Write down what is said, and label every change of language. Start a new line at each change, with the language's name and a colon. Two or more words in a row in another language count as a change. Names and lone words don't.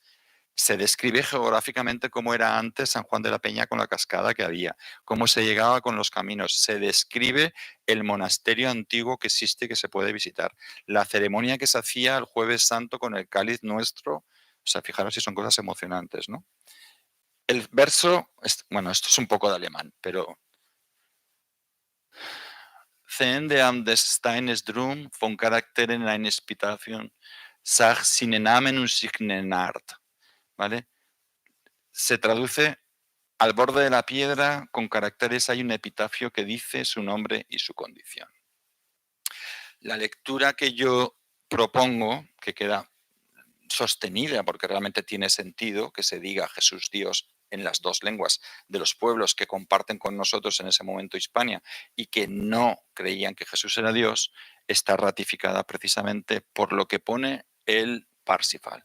Spanish: Se describe geográficamente cómo era antes San Juan de la Peña con la cascada que había, cómo se llegaba con los caminos. Se describe el monasterio antiguo que existe, que se puede visitar. La ceremonia que se hacía el Jueves Santo con el cáliz nuestro. O sea, fijaros si son cosas emocionantes, ¿no? El verso, bueno, esto es un poco de alemán, pero
German: Ende am des Steines drum von Charakteren eine Epitaphium, sag sine Namen und signen Art,
Spanish: ¿vale? Se traduce: al borde de la piedra, con caracteres, hay un epitafio que dice su nombre y su condición. La lectura que yo propongo, que queda sostenida porque realmente tiene sentido que se diga Jesús Dios en las dos lenguas de los pueblos que comparten con nosotros en ese momento Hispania y que no creían que Jesús era Dios, está ratificada precisamente por lo que pone el Parsifal.